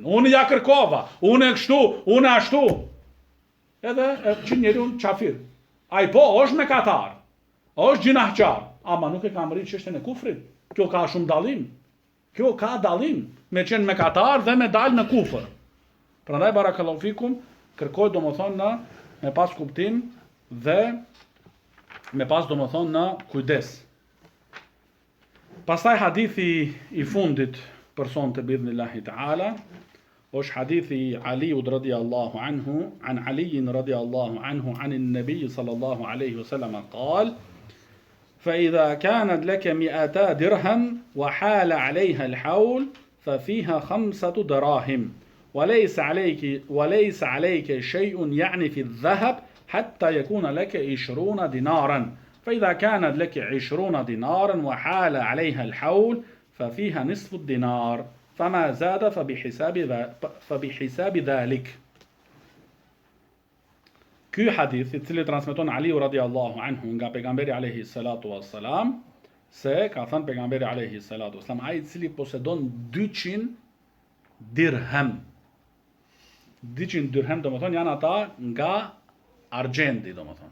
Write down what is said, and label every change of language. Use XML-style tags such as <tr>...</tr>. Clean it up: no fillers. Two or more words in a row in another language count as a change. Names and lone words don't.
<sq>Unë ja kërkova, unë e kështu, unë ashtu. Edhe që njeriu qafir. Ai po është mëkatar. Është gjinahçar, ama nuk e ka mrit çështjen e kufrit. Kjo ka shumë dallim. Kjo ka dallim me qenë mëkatar dhe me dalë në kufër. Prandaj</sq> <ar>بارك الله فيكم,</ar> <sq>kërkoj domethënë me pas kuptim dhe me pas domethënë në kujdes. Pastaj hadithi i fundit për sonte</sq> <ar>بإذن الله تعالى</ar> <sq>është hadithi i Aliut</sq> <ar>رضي الله عنه,</ar> <sq>an</sq> <ar>علي رضي الله عنه عن النبي صلى الله عليه وسلم قال: فإذا كانت لك 200 درهم وحال عليها الحول ففيها 5 دراهم وليس عليك شيء يعني في الذهب حتى يكون لك 20 دينارا فإذا كانت لك 20 دينارا وحال عليها الحول ففيها نصف الدينار فما زاد فبحساب ذلك.</ar> <sq>Ky hadith i cili transmeton Aliu</sq> <ar>رضي الله عنه</ar> <sq>nga pejgamberi</sq> <ar>عليه الصلاة والسلام</ar> <sq>se ka thënë pejgamberi</sq> <ar>عليه الصلاة والسلام</ar> <sq>ai i cili posedon 200 dirhem. 200 dirhem domethënë janë ata nga argjendi domethënë.</sq>